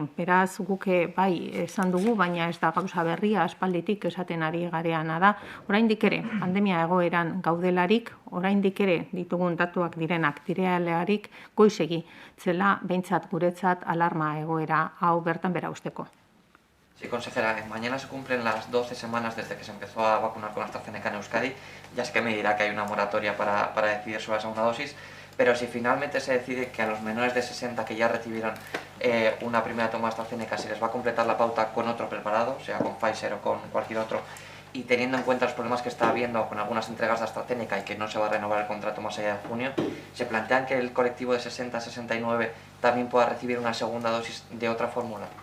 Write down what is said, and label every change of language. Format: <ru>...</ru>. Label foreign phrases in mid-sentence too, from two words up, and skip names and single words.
<eu>Beraz, guke bai esan dugu, baina ez da gauza berria aspalditik esaten ari gareana da. Oraindik ere, pandemia egoeran gaudelarik, oraindik ere ditugun datuak direnak direalarik goizegi zela behintzat guretzat alarma egoera hau bertan bera usteko.</eu> <es>Sí, consejera, mañana se cumplen las 12 semanas desde que se empezó a vacunar con AstraZeneca en Euskadi. Ya sé que me dirá que hay una moratoria para decidir sobre la segunda dosis, pero si finalmente se decide que a los menores de 60 que ya recibieron una primera toma de AstraZeneca se les va a completar la pauta con otro preparado, sea con Pfizer o con cualquier otro, y teniendo en cuenta los problemas que está habiendo con algunas entregas de AstraZeneca y que no se va a renovar el contrato más allá de junio, ¿se plantean que el colectivo de 60-69 también pueda recibir una segunda dosis de otra fórmula?</es>